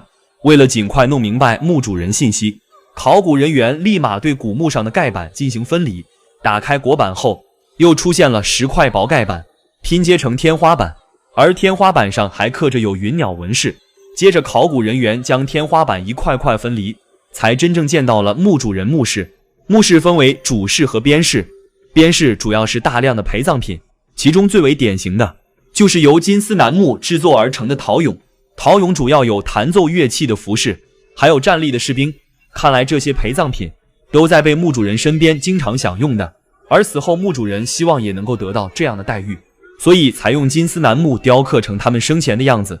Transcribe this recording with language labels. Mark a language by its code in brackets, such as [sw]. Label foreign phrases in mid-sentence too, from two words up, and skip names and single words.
[zh] 為了盡快弄明白墓主人信息，考古人員立馬對古墓上的蓋板進行分離，打開椁板後，又出現了10塊薄蓋板，拼接成天花板。而天花板上還刻着有雲鳥紋飾。接着考古人員將天花板一塊塊分離，才真正見到了墓主人墓室。墓室分為主室和邊室，邊室主要是大量的陪葬品，其中最為典型的就是由金絲楠木制作而成的陶俑。陶俑主要有彈奏樂器的服飾，還有站立的士兵。看來這些陪葬品都在被墓主人身邊經常享用的，而死後墓主人希望也能夠得到這樣的待遇，所以才用金絲楠木雕刻成他們生前的樣子。